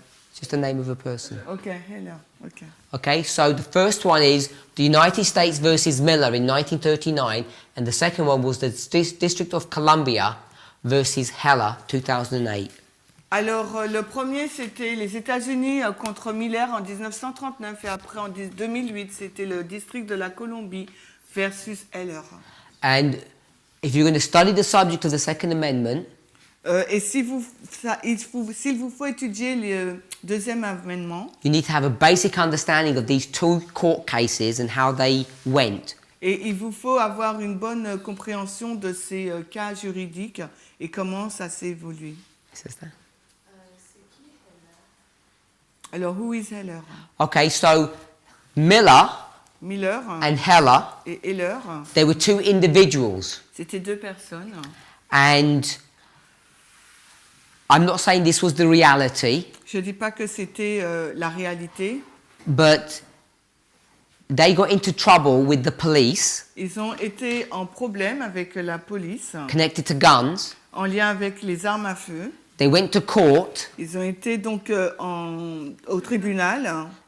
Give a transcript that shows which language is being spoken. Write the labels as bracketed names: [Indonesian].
[English] It's just the name of a person. Ok, Heller. Ok. Okay, so the first one is the United States versus Miller in 1939, and the second one was the District of Columbia versus Heller, 2008. [French] Alors, le premier, c'était les États-Unis contre Miller en 1939, et après, en 2008, c'était le district de la Colombie versus Heller. [English] And if you're going to study the subject of the Second Amendment, [French] Et s'il vous faut étudier le deuxième amendement, [English] you need to have a basic understanding of these two court cases and how they went. [French] et il vous faut avoir une bonne compréhension de ces cas juridiques et comment ça s'est évolué. [English] Sister? [French] Alors, [English] who is Heller? Okay, so Miller [French] Miller [English] and Heller, [French] et Heller, [English] they were two individuals. [French] c'était deux personnes. [English] And I'm not saying this was the reality, [French] Je ne dis pas que c'était la réalité. [English] but they got into trouble with the police [French] Ils ont été en problème avec la police, [English] connected to guns. [French] en lien avec les armes à feu. [English] They went to court [French] Ils ont été donc au tribunal